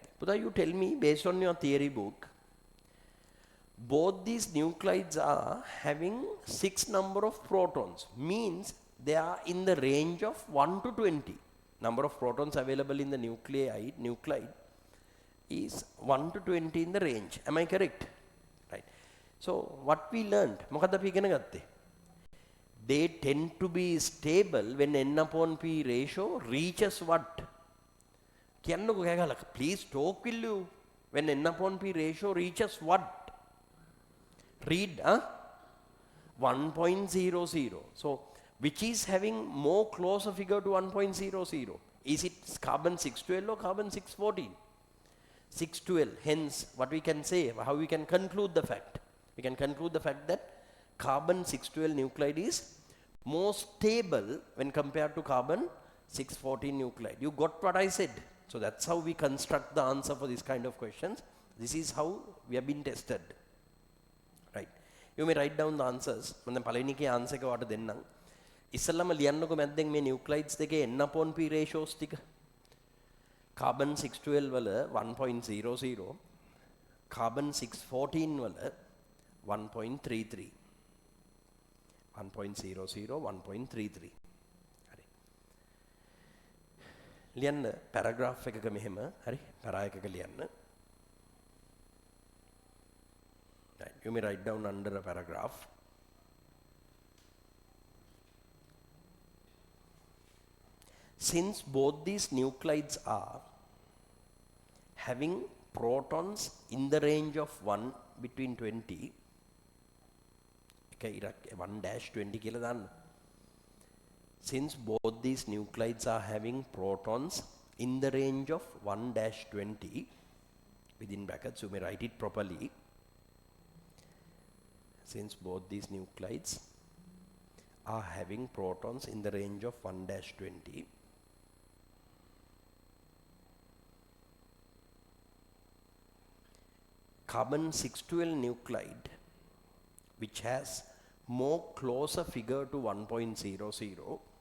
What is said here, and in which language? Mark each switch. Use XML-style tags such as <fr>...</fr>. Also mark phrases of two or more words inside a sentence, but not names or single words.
<en>Pudha, you tell me based on your theory book, both these nuclides are having 6 number of protons, means they are in the range of 1 to 20. Number of protons available in the nuclide is 1 to 20 in the range. Am I correct? Right. So what we learned,</en> <si>මොකද අපි ඉගෙන ගත්තේ?</si> <en>They tend to be stable when N upon P ratio reaches what?</en> <si>කියන්නකෝ කෑගහලා.</si> <en>Please talk, will you? When N upon P ratio reaches what? Read, 1.00. So which is having more closer figure to 1.00? Is it carbon 612 or carbon 614? 612. Hence, what we can say, how we can conclude the fact? We can conclude the fact that carbon 612 nuclide is more stable when compared to carbon 614 nuclide. You got what I said? So that's how we construct the answer for this kind of questions. This is how we have been tested. Right. You may write down the answers.</en> <si>මම දැන් පළවෙනි එකේ ආන්සර් එක ඔයාලට දෙන්නම්. ඉස්සෙල්ලාම ලියන්නකෝ මැද්දෙන් මේ nuclides දෙකේ</si> <en>N upon P ratios</en> <si>ටික. Carbon 612 වල 1.00, carbon 614 වල 1.33. 1.00, 1.33. හරි. ලියන්න paragraph එකක මෙහෙම, හරි? para එකක ලියන්න. Right.</si> <en>You may write down under a paragraph. Since both these nuclides are having protons in the range of 1 between 20,</en> <si>okay, 1-20 කියලා දාන්න.</si> <en>Since both these nuclides are having protons in the range of 1-20, within brackets you may write it properly. Since both these nuclides are having protons in the range of 1-20, carbon 612 nuclide, which has more closer figure to 1.00,</en>